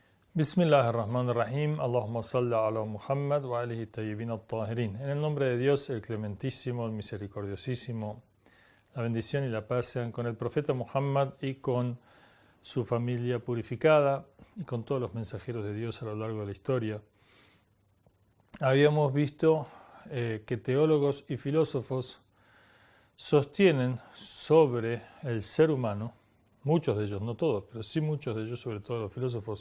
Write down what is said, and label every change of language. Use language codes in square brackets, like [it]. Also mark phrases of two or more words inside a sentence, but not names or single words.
[ar] بسم الله الرحمن الرحيم اللهم صل على محمد وآله الطيبين الطاهرين. [es] En el nombre de Dios, el clementísimo, el misericordiosísimo, la bendición y la paz sean con el profeta Muhammad y con su familia purificada y con todos los mensajeros de Dios a lo largo de la historia. Habíamos visto que teólogos y filósofos sostienen sobre el ser humano, muchos de ellos, no todos, pero sí muchos de ellos, sobre todo los filósofos.